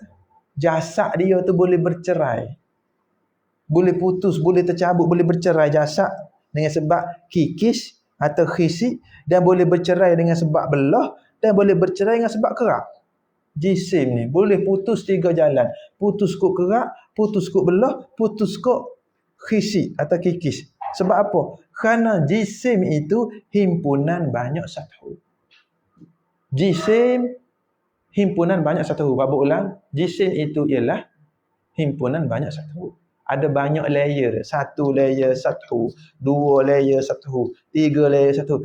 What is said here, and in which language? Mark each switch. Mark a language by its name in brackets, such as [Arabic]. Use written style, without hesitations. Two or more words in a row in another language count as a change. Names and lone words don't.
[Malay] Jasad dia tu boleh bercerai. Boleh putus, boleh tercabut, boleh bercerai jasad dengan sebab kikis atau khisi, dan boleh bercerai dengan sebab belah, dan boleh bercerai dengan sebab kerak. Jisim ni boleh putus 3 jalan. Putus kok kerak, putus kok belah, putus kok khisi atau kikis. Sebab apa? Kerana jisim itu himpunan banyak satu. Jisim himpunan banyak satu. Bapa ulang, jisim itu ialah himpunan banyak satu. Ada banyak layer. 1 layer 1, 2 layer 1, 3 layer 1.